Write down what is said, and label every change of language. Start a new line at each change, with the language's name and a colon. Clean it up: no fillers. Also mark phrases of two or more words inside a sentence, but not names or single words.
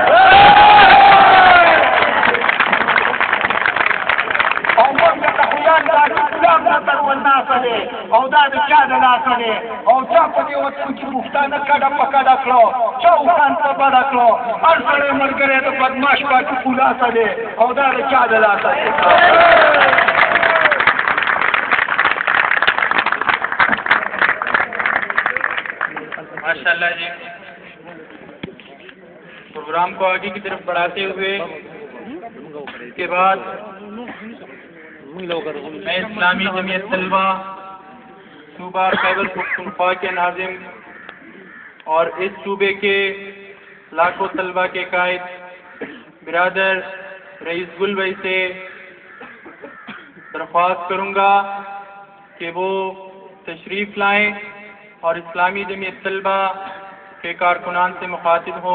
Pashto: او موږ د خیال د اسلام نظر والناسه دی او دا د چا د لاسه دی او چا په دې وخت کې پښتانه کډه په کډه کړو چا خان په بډه کړو هر سړی ملګری د بدماش پاتې خلاصه دی او دا د چا د لاسه دی
Urdu: ماشاءاللہ جی پروگرام کو آگے کی طرف بڑھاتے ہوئے اس کے بعد میں اسلامی جمعیت طلبہ صوبہ خیبر پختونخوا کے ناظم اور اس صوبے کے لاکھوں طلبہ کے قائد برادر رئیس گل بھائی سے درخواست کروں گا کہ وہ تشریف لائیں اور اسلامی جمعیت طلبہ کے کارکنان سے مخاطب ہوں.